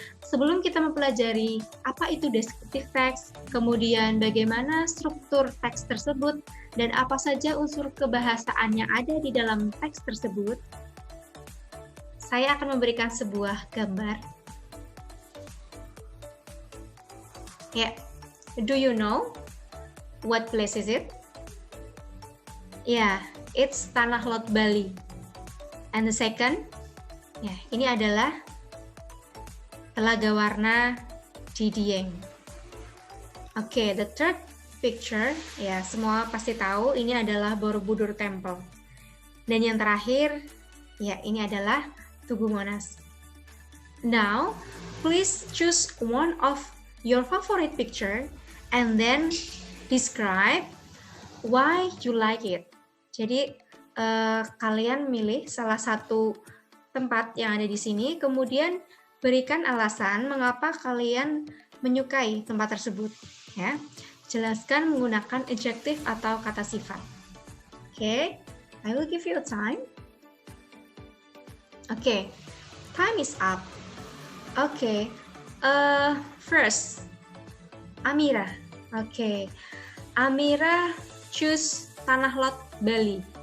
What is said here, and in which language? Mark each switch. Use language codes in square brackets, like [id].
[id] Sebelum kita mempelajari apa itu descriptive text, kemudian bagaimana struktur teks tersebut, dan apa saja unsur kebahasaan yang ada di dalam teks tersebut, saya akan memberikan sebuah gambar. [en] Ya, do you know what place is it? Ya, it's Tanah Lot Bali. And the second, [id] ya, ini adalah Telaga Warna di Dieng. Oke, [en] the third picture, [id] ya semua pasti tahu ini adalah Borobudur Temple. Dan yang terakhir, ya ini adalah Tugu Monas. [en] Now, please choose one of your favorite picture and then describe why you like it. [id] Jadi kalian milih salah satu tempat yang ada di sini, kemudian berikan alasan mengapa kalian menyukai tempat tersebut. Ya, jelaskan menggunakan adjective atau kata sifat. [en] Okay, I will give you a time. Okay, time is up. Okay, first, Amira. Okay, Amira choose Tanah Lot Bali.